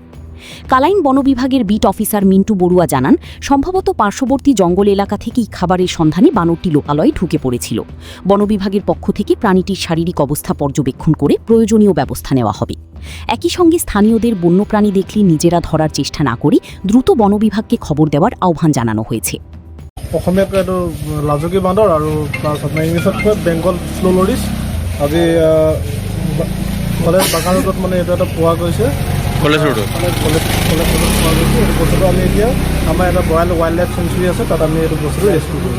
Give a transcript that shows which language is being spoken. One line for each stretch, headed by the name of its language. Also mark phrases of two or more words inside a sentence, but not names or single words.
Bangla: কালাইন বন বিভাগের বিট অফিসার মিন্টু বড়ুয়া জানান, সম্ভবত পার্শ্ববর্তী জঙ্গল এলাকা থেকেই খাবারের সন্ধানে বানরটি লোকালয়ে ঢুকে পড়েছিল। বন বিভাগের পক্ষ থেকে প্রাণীটির শারীরিক অবস্থা পর্যবেক্ষণ করে প্রয়োজনীয় ব্যবস্থা নেওয়া হবে। একই সঙ্গে স্থানীয়দের বন্যপ্রাণী দেখলে নিজেরা ধরার চেষ্টা না করে দ্রুত বন বিভাগকে খবর দেওয়ার আহ্বান জানানো হয়েছে।
Assamese: অসমীয়াত এইটো লাজুকী বান্দৰ আৰু প্লাছ আপোনাৰ ইংলিছত কয় বেংগল স্ল' লৰিছ। আজি কলেজ বাগান ৰোডত মানে এইটো এটা পোৱা গৈছে। কলেজ ৰোডত কলেজ ৰোডত পোৱা গৈছে। এইটো বস্তুটো আমি এতিয়া আমাৰ এটা ৰয়েল ৱাইল্ড লাইফ চেঞ্চুৰী আছে, তাত আমি এইটো বস্তুটো ৰেস্কিউ কৰিম।